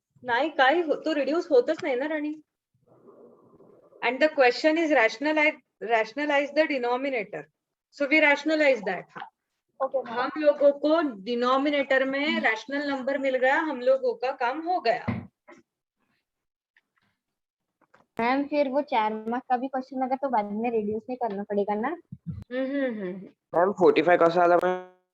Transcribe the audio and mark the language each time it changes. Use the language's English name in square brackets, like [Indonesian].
[Marathi] नाही, काय तो रिड्यूस होतच नाही ना राणी. [English] And the question is rationalize the denominator. So we rationalize that. Okay [Hindi] हम लोगों को डिनोमिनेटर में रैशनल नंबर मिल गया, हम लोगों का काम हो गया. मैम फिर वो 4 मार्क्स का भी क्वेश्चन अगर तो बाद में रिड्यूस नहीं करना पड़ेगा ना? [Marathi] मैम 45 कसा आला मैम?